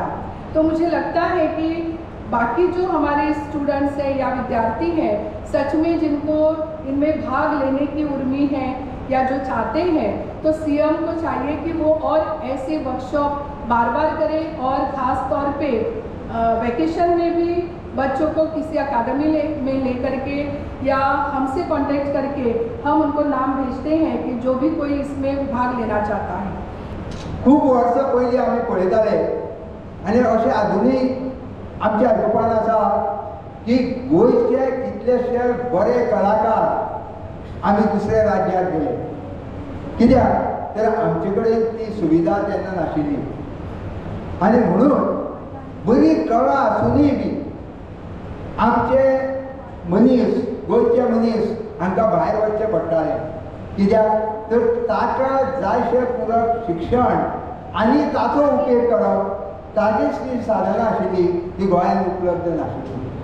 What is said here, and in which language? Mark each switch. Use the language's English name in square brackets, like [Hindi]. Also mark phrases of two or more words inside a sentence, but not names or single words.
[Hindi] तो मुझे लगता है कि बाकी जो हमारे स्टूडेंट्स हैं या विद्यार्थी हैं, सच में जिनको इनमें भाग लेने की उर्मी है या जो चाहते हैं, तो सीएम को चाहिए कि वो और ऐसे वर्कशॉप बार बार करें, और ख़ास तौर पे वैकेशन में भी बच्चों को किसी अकादमी में ले करके या हमसे कांटेक्ट करके हम उनको नाम भेजते हैं कि जो भी कोई इसमें भाग लेना चाहता है। [Konkani] खूब वर्सां पयलीं आमी पळयताले आनी अशें आजुनूय आमच्या आयकुपान आसा की गोंयचे कितलेशे बरे कलाकार आमी दुसऱ्या राज्यांत गेले, कित्याक तर आमचे कडेन ती सुविधा तेन्ना नाशिल्ली, आनी म्हणून बरी कला आसुनूय बी आमचे मनीस, गोंयचे मनीस हांकां भायर वचचें पडटालें, कित्याक तर ताका जायशें पुरक शिक्षण आनी ताचो उपेग करप ताचीच ती साधनां आशिल्ली ती गोंयांत उपलब्ध नाशिल्ली।